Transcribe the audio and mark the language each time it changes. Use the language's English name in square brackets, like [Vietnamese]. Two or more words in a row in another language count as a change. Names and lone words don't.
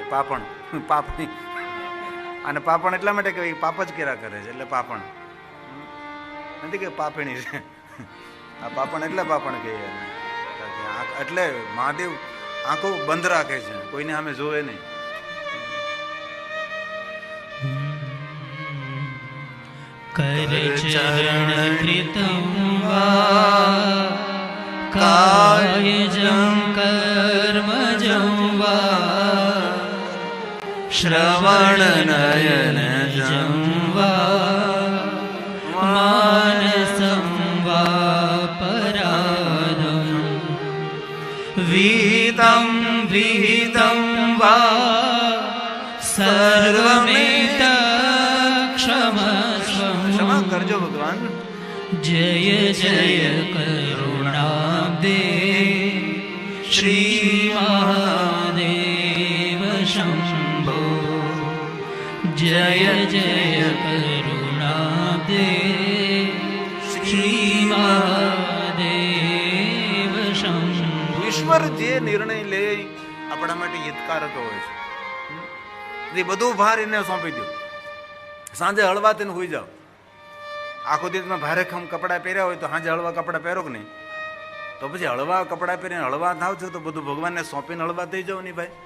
[Gujarati] પાપણી અને પાપણ એટલા માટે કહેવાય પાપ જ કર્યા કરે છે એટલે પાપણ નથી કે પાપણી છે. આ પાપણ એટલે પાપણ કહીએ, એટલે મહાદેવ આંખો બંધ રાખે છે, કોઈને સામે જોવે નહીં. [Sanskrit] करचरण कृतं वा कायजं कर्मजं वा श्रवणनयनजं वा मानसं वा पराधं विहितं विहितं वा सर्वमेत [Gujarati] ક્ષમા કરજો ભગવાન. [Sanskrit] जय जय करुणाब्दे श्री महादेव शंभो जय जय करुणाब्दे श्री महादेव शंभो. [Gujarati] ઈશ્વર જે નિર્ણય લે આપણા માટે હિતકારક હોય છે, એ બધું ભાર એને સોંપી દો, સાંજે હળવા તેને હોઈ જાઓ, આખો દિવસમાં ભારે ખમ કપડાં પહેર્યા હોય તો હાજે હળવા કપડાં પહેરો કે નહીં? તો પછી હળવા કપડાં પહેરીને હળવા થાવ છો તો બધું ભગવાનને સોંપીને હળવા થઈ જાવ નહીં ભાઈ.